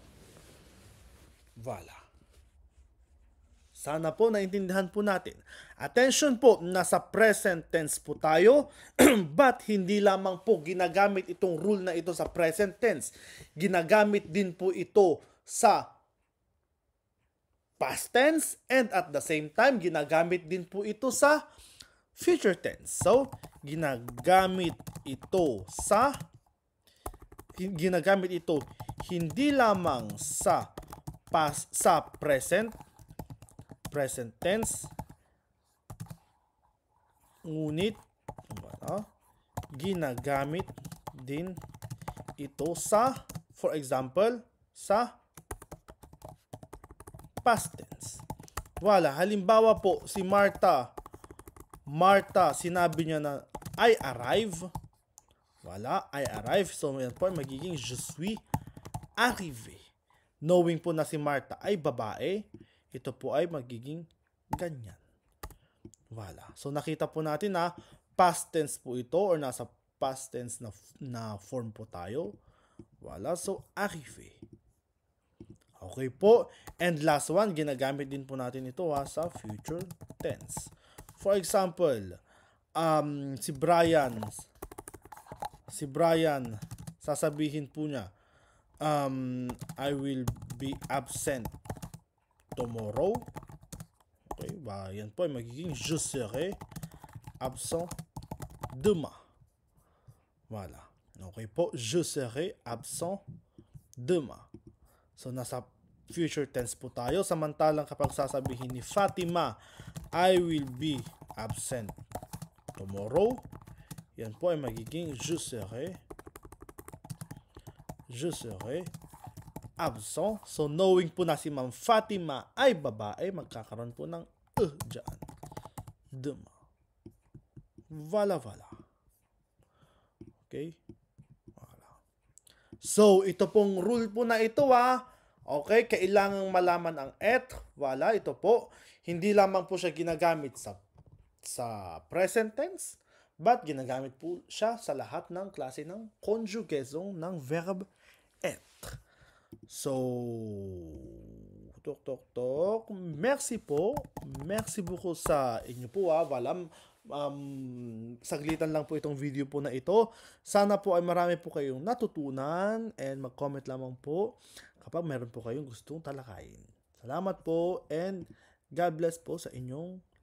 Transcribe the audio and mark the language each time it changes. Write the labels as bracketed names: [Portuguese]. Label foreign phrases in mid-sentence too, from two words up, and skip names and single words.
[Filipino] Wala. Sana po naintindihan po natin. Attention po, nasa [English] present tense [Filipino] po tayo, but hindi lamang po ginagamit itong rule na ito sa [English] present tense. [Filipino] Ginagamit din po ito sa [English] past tense, and at the same time, [Filipino] ginagamit din po ito sa [English] future tense. [Filipino] So, ginagamit ito hindi lamang sa past, sa [English] present tense, [Filipino] ngunit ginagamit din ito sa, [English] for example, [Filipino] sa [English] past tense. [Filipino] Wala, halimbawa po si Martha, sinabi niya na [English] I arrive. [Filipino] Wala, [English] I arrive. [Filipino] So, yan po magiging [French] je suis arrivé. [Filipino] Knowing po na si Martha ay babae, ito po ay magiging ganyan. Wala. So, nakita po natin na [English] past tense [Filipino] po ito or nasa [English] past tense [Filipino] na form po tayo. Wala. So, arrivé. Okay po. [English] And last one, [Filipino] ginagamit din po natin ito sa [English] future tense. For example, [Filipino] si Brian, sasabihin po niya, [English] I will be absent tomorrow. [Filipino] Okay, yan po ay magiging [French] je serai absent demain. [Filipino] Voilà. [French] Okay po, je serai absent demain. [Filipino] So, nasa [English] future tense [Filipino] po tayo. Samantalang kapag sasabihin ni Fatima, [English] I will be absent tomorrow, [Filipino] yan po ay magiging [French] je serai absent. [Filipino] So, knowing po na si Ma'am Fatima ay babae, magkakaroon po ng dyan. [French] Demain. Voilà. [Filipino] Okay? Voilà. So, ito pong rule po na ito okay, kailangang malaman ang et. Voilà, ito po. Hindi lamang po siya ginagamit sa [English] present tense, [Filipino] but ginagamit po siya sa lahat ng klase ng conjugaison ng verb être. So, merci po. [French] Merci beaucoup [Filipino] sa inyo po. Voilà. Saglitan lang po itong video po na ito. Sana po ay marami po kayong natutunan, and mag-comment lamang po kapag meron po kayong gustong talakayin. Salamat po, and [English] God bless [Filipino] po sa inyong